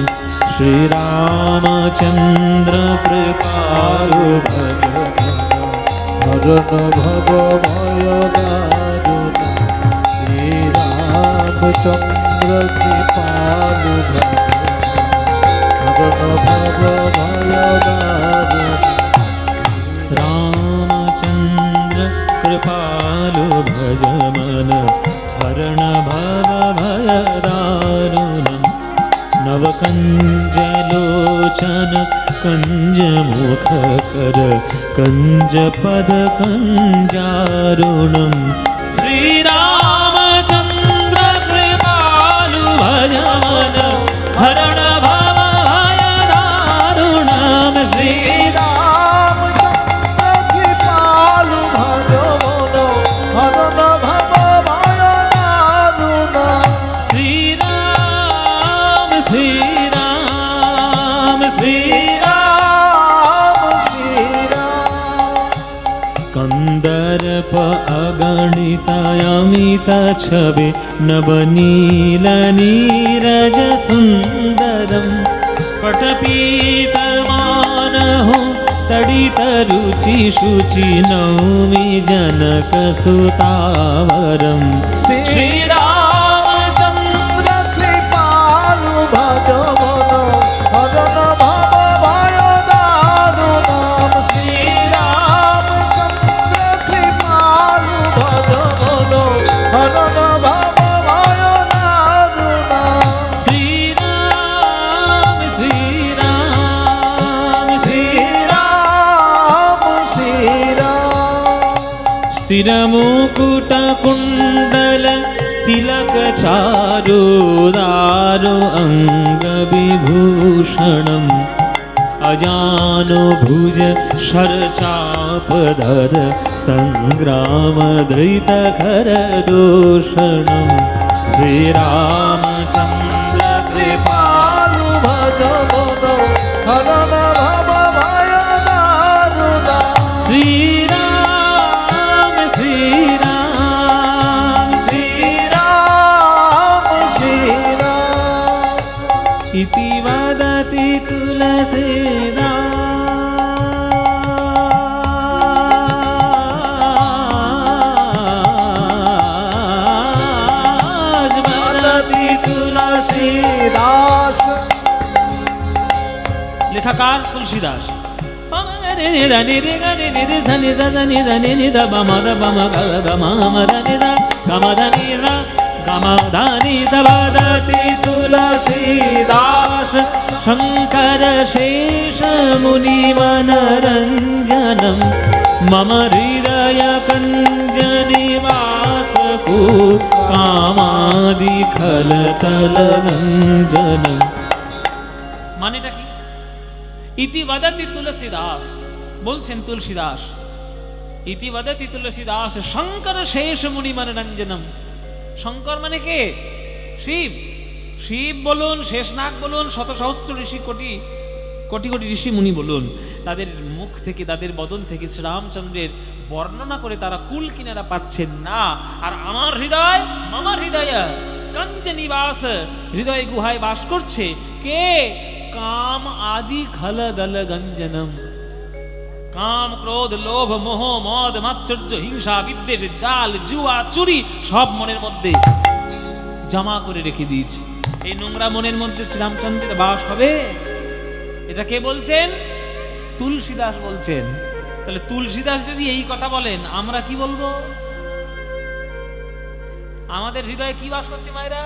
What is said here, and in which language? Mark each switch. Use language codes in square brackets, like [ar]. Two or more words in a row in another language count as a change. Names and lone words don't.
[awa] श्रीरामचंद्र कृपालु भज हरण भव भय दारुण। श्रीरामचंद्र कृपालु भज हरण भव भय दारुण। रामचंद्र कृपालु भज मन हरण भव भय दारुणम्। नवकंजलोचन कंज मुख कर कंज पद कंजारुणम्। श्री रामचंद्र कृपालु भज मन हरण भव भय दारुणम्। श्री रामचंद्र कृपालु भज मन हरण भव भय दारुण। श्री राम श्री राम श्री শ্রীরাম শ্রীরাম। कंदर्प अगणित अमित छवि नवनील नीरज सुंदरम। पटपीत मानहु तडित रुचि शुचि नौमि जनक सुतावरम। श्री श्रीरामचंद्र कृपालु भज मन हरण भव भय दारुण। श्रीरामचंद्र कृपालु भज मन हरण भव भय दारुण। श्री राम श्री राम শ্রীরাম শ্রীরাম। शिरमुकुट कुंडल तिलक चारु दारु अंग विभूषणम्। अजानो भुज शर चापधर संग्राम धृत खर दूषणम्। श्री रामचंद्र कृपालु भज मन हरण भव भय दारुण। श्री राम श्री राम শ্রীরাম শ্রীরাম। इति वदति तुलसीदास। वदति तुलसीदास। लेखाकार तुलसीदास। वदति तुलसीदास। शंकर शेष मुनि मनरंजनम। मम हृदय कंज निवास को कामादि खल तल गंजनम। [bn] मानेটা কি? [awa] इति वदति तुलसीदास, [bn] বলছেন তুলসীদাস। [awa] इति वदति तुलसीदास शंकर शेष मुनि मनोरंजनम। [bn] শঙ্কর মানে কে? শিব। শিব বলুন, শেষনাগ বলুন, শত সহস্র ঋষি, কোটি কোটি কোটি ঋষি মুনি বলুন, তাদের মুখ থেকে, তাদের বদন থেকে শ্রীরামচন্দ্রের বর্ণনা করে তারা কুল কিনারা পাচ্ছেন না। আর আমার হৃদয়, মামার হৃদয় কঞ্জ নিবাস, হৃদয় গুহায় বাস করছে কে? [awa] काम आदि खल दल गंजनम। [bn] কাম ক্রোধ লোভ মোহ মদ মাৎসর্য হিংসা বিদ্বেষ জাল জুয়া চুরি সব মনের মধ্যে জমা করে রেখে দিয়েছি। এই নোংরা মনের মধ্যে শ্রীরামচন্দ্রের বাস হবে? এটা কে বলছেন? তুলসীদাস বলছেন। তাহলে তুলসীদাস যদি এই কথা বলেন, আমরা কি বলবো? আমাদের হৃদয়ে কি বাস করছে মায়েরা?